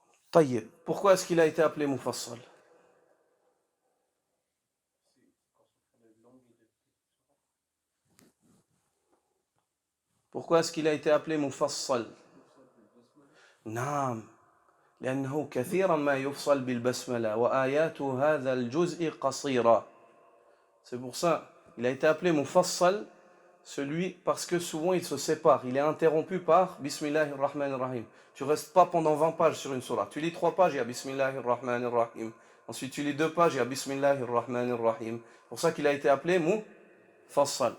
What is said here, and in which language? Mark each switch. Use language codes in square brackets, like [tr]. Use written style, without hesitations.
[fr] Taïeb. Pourquoi est-ce qu'il a été appelé Mufassal? Pourquoi est-ce qu'il a été appelé Mufassal? [ar] نعم لأنه كثيرا ما يفصل بالبسملة وآيات هذا الجزء قصيرة. [fr] C'est pour ça il a été appelé Mufassal, celui parce que souvent il se sépare, il est interrompu par Bismillahir Rahmanir Rahim. Tu restes pas pendant 20 pages sur une sourate. Tu lis 3 pages, il y a Bismillahir Rahmanir Rahim. Ensuite tu lis 2 pages, il y a Bismillahir Rahmanir Rahim. C'est pour ça qu'il a été appelé Mufassal.